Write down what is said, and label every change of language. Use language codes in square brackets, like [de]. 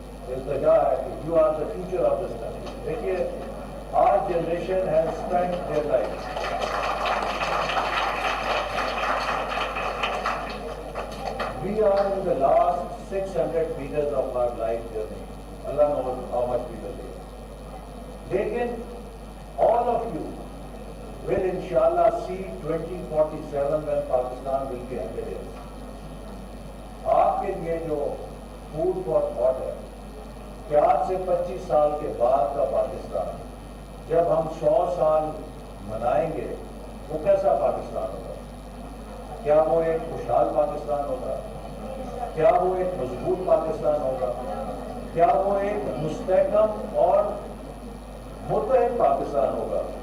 [ur] التجا ہے کہ [en] You are the future of this country. دیکھیے our generation has spent their life, we are in the last 600 meters of our life journey. Allah knows how much we will live. Lekin all of you will inshallah see 2047 when Pakistan will be 100 years. [ur] آپ کے لیے جو food for thought ہے کہ آج سے 25 سال کے بعد کا پاکستان جب ہم 100 سال منائیں گے وہ کیسا پاکستان ہوگا؟ کیا وہ ایک خوشحال پاکستان ہوگا؟ کیا وہ ایک مضبوط پاکستان ہوگا؟ کیا وہ ایک مستحکم اور متحد پاکستان ہوگا؟